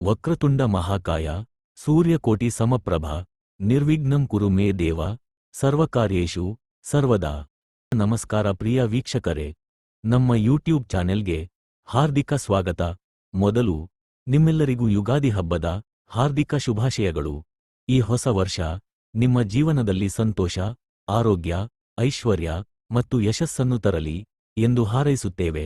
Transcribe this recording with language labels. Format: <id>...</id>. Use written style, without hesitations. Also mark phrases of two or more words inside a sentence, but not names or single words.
<sa>ವಕ್ರತುಂಡ ಮಹಾಕಾಯ ಸೂರ್ಯಕೋಟಿ ಸಮಪ್ರಭ ನಿರ್ವಿಘ್ನಂ ಕುರು ಮೇ ದೇವ ಸರ್ವಕಾರ್ಯೇಷು ಸರ್ವದಾ.</sa> <kn>ನಮಸ್ಕಾರ ಪ್ರಿಯ ವೀಕ್ಷಕರೇ, ನಮ್ಮ ಯೂಟ್ಯೂಬ್ ಚಾನೆಲ್ಗೆ ಹಾರ್ದಿಕ ಸ್ವಾಗತ. ಮೊದಲು ನಿಮ್ಮೆಲ್ಲರಿಗೂ ಯುಗಾದಿ ಹಬ್ಬದ ಹಾರ್ದಿಕ ಶುಭಾಶಯಗಳು. ಈ ಹೊಸ ವರ್ಷ ನಿಮ್ಮ ಜೀವನದಲ್ಲಿ ಸಂತೋಷ, ಆರೋಗ್ಯ, ಐಶ್ವರ್ಯ ಮತ್ತು ಯಶಸ್ಸನ್ನು ತರಲಿ ಎಂದು ಹಾರೈಸುತ್ತೇವೆ.</kn>